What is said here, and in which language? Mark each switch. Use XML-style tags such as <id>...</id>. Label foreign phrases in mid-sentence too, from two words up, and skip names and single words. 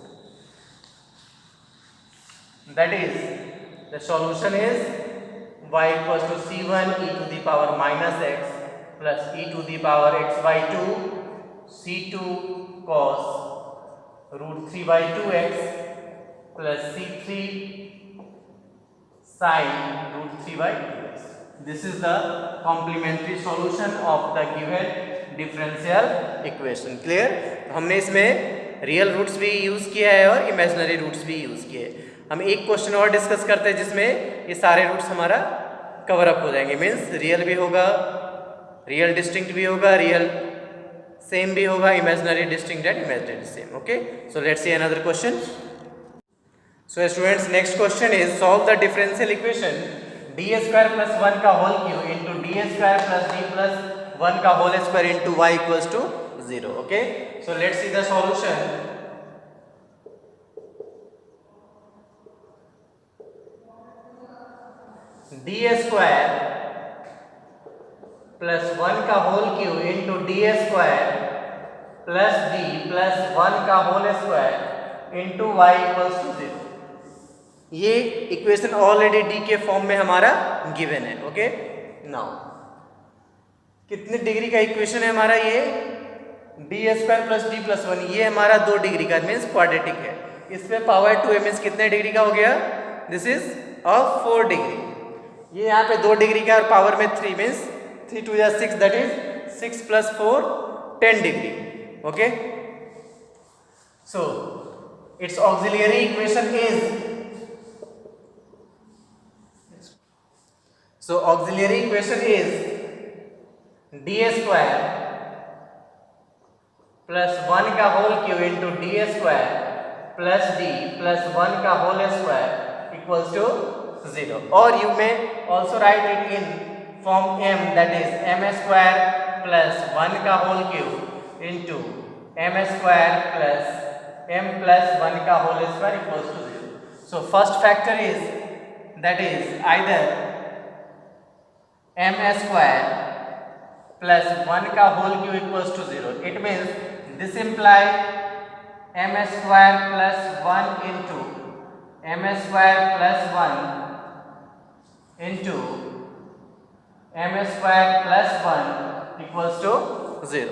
<en>That is, the solution is y equals to c1 e to the power minus x plus e to the power x by 2 c2 cos √3/2x plus c3 sin √3/2x. This is the complementary solution of the given differential equation. Clear?</en> <hi>हमने इसमें</hi> <en>real roots</en> <hi>भी यूज किया है और</hi> <en>imaginary roots</en> <hi>भी यूज किए हैं. हम एक क्वेश्चन और डिस्कस करते हैं जिसमें ये सारे रूट्स हमारा कवर अप हो जाएंगे. मीन्स रियल भी होगा,</hi> <en>real distinct</en> <hi>भी होगा,</hi> <en>real same</en> <hi>भी होगा,</hi> <en>imaginary distinct and imaginary same. OK, so let's see another question. So students, next question is solve the differential equation d² plus 1 का whole cube into d² plus d plus 1 का whole square into y equals to 0. OK, so let's see the solution. d² plus 1 का whole cube into d² plus d plus 1 का whole square into y equals to 0.</en> <hi>ये इक्वेशन ऑलरेडी डी के फॉर्म में हमारा गिवन है.</hi> <en>OK, now</en> <hi>कितने डिग्री का इक्वेशन है हमारा ये?</hi> <en>d² plus d plus 1.</en> <hi>ये हमारा 2 डिग्री का</hi> <en>means quadratic</en> <hi>है. इसमें पावर 2 मीन्स कितने डिग्री का हो गया?</hi> <en>This is of 4 degree.</en> <hi>ये यहाँ पे 2 डिग्री का और पावर में 3 मीन्स 3 2 6,</hi> <en>that is 6 plus 4 10 degree. OK, so its auxiliary equation is, so auxiliary equation is d² plus 1 का whole cube into d² plus d plus 1 का whole square equals to 0. और you may also write it in form m, that is m² plus 1 का whole cube into m² plus m plus 1 का whole square equals to 0. so first factor is, that is either m² plus 1 का whole cube equals to 0. It means this imply m² plus 1 into m² plus 1 into m² plus 1 equals to 0.</en>